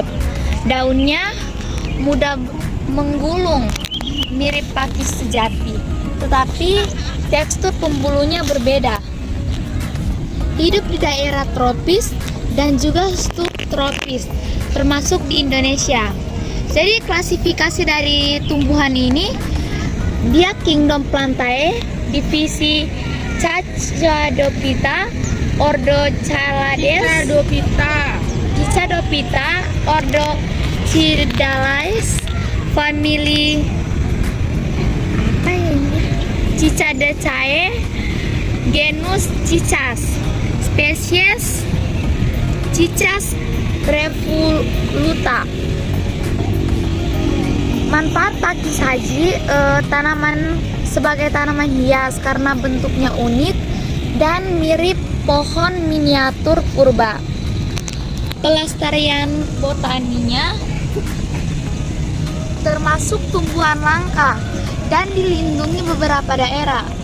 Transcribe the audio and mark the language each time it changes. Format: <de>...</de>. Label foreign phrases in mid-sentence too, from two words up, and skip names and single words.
<id>Daunnya mudah menggulung, mirip pakis sejati, tetapi tekstur pembuluhnya berbeda. Hidup di daerah tropis dan juga subtropis, termasuk di Indonesia. Jadi klasifikasi dari tumbuhan ini, dia Kingdom Plantae, divisi Cicadophyta, ordo Chalades, Cicadophyta, ordo Cydalais, famili Cicadaceae, genus Cicas, spesies Citras revoluta. Manfaat pakis haji, tanaman sebagai tanaman hias karena bentuknya unik dan mirip pohon miniatur purba. Pelestarian botaninya termasuk tumbuhan langka dan dilindungi beberapa daerah.</id>